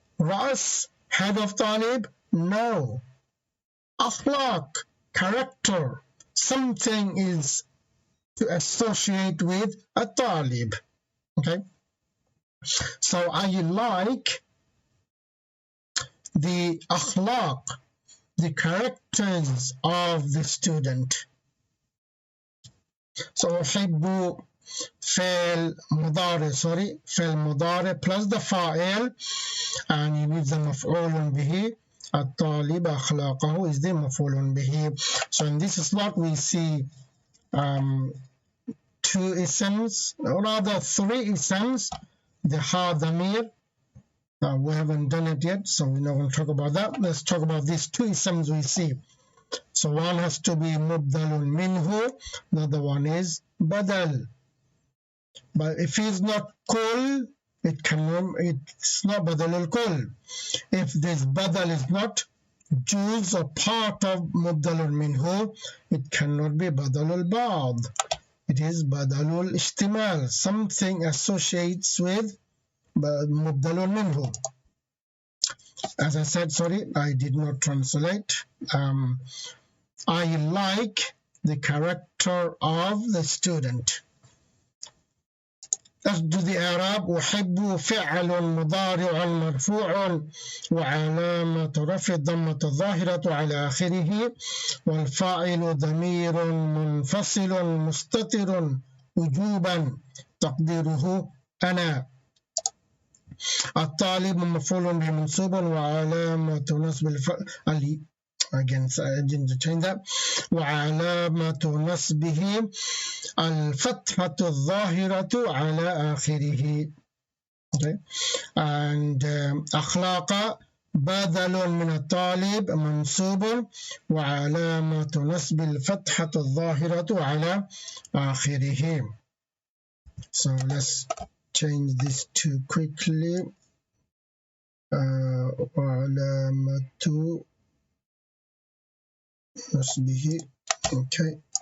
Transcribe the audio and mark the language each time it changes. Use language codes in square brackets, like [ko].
[en] رأس, head of طالب? No. أخلاق, character, something is to associate with a طالب. Okay, so I like the أخلاق, the characters of the student. So أحب فعل مضارع, فعل مضارع plus the فاعل, and you need the مفعول به. الطالب أخلاقه is the مفعول به. So in this slot we see two isms, or rather three isms. The ha dhamir, we haven't done it yet, so we're not going to talk about that. Let's talk about these two isms we see. So one has to be mubdalun minhu, the other one is badal. But if it's not kul, it's not badal al-kul. If this badal is not juz or part of mubdalun minhu, it cannot be badal al-ba'd. It is badal al-ishtimal, something associates with mubdalun minhu. As I said, I did not translate. I like the character of the student. Let's do the Arab. [ar] أحب فعل مضارع مرفوع وعلامة رفع الضمة الظاهرة على آخره والفاعل ضمير منفصل مستتر وجوبا تقديره أنا. الطالب مفعول به منصوب وعلامة نصب [en] again I didn't change that. [ar] وعلامة نصبه الفتحة الظاهرة على آخره. [en] Okay. [ar] And أخلاق بدل من الطالب منصوب وعلامة نصب الفتحة الظاهرة على آخره. [en] So let's change this too quickly. [ar] وعلامة نصبه. Okay.